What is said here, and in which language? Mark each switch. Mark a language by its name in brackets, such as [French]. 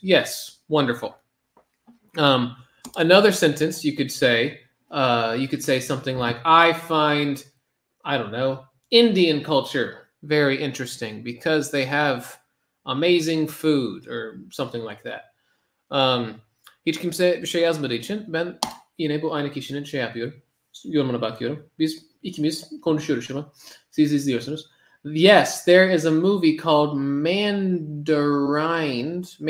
[English] Yes, wonderful. Another sentence you could say something like, I find, I don't know, Indian culture very interesting because they have amazing food or something like that. [Turkish] Hiç kimse bir şey yazmadığı için ben yine bu aynı kişinin şey yapıyorum. Yorumuna bakıyorum. Biz ikimiz konuşuyoruz şu an. Siz izliyorsunuz. [English] Yes, there is a movie called Mandarin.